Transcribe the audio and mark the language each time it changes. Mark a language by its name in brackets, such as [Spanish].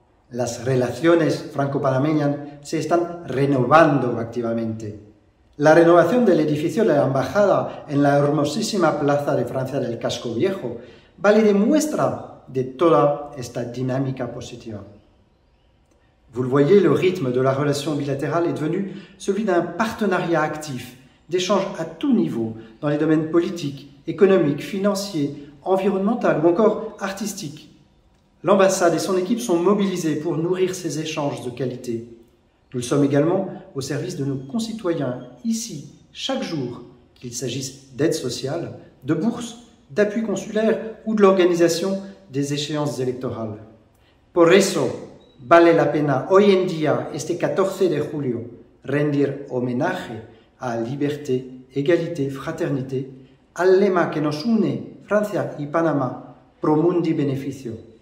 [Spanish] Las relaciones franco-panameñas se están renovando activamente. La renovación del edificio de la embajada en la hermosísima plaza de Francia del Casco Viejo vale de muestra de toda esta dinámica positiva. [French] Vous le voyez, le rythme de la relation bilatérale est devenu celui d'un partenariat actif, d'échanges à tout niveau, dans les domaines politiques, économiques, financiers, environnementaux ou encore artistiques. L'ambassade et son équipe sont mobilisées pour nourrir ces échanges de qualité. Nous le sommes également au service de nos concitoyens, ici, chaque jour, qu'il s'agisse d'aide sociale, de bourses, d'appui consulaire ou de l'organisation des échéances électorales. [Spanish] Por eso, vale la pena hoy en día, este 14 de julio, rendir homenaje a [French] liberté, égalité, fraternité, [Spanish] al lema que nos une, Francia y Panamá, [Latin] pro mundi beneficio.